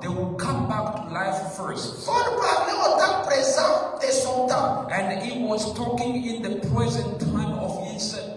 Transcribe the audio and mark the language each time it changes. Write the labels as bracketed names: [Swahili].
[English] they will come back to life first. [French] Paul parlait au temps présent de son temps. [English] And he was talking in the present time of his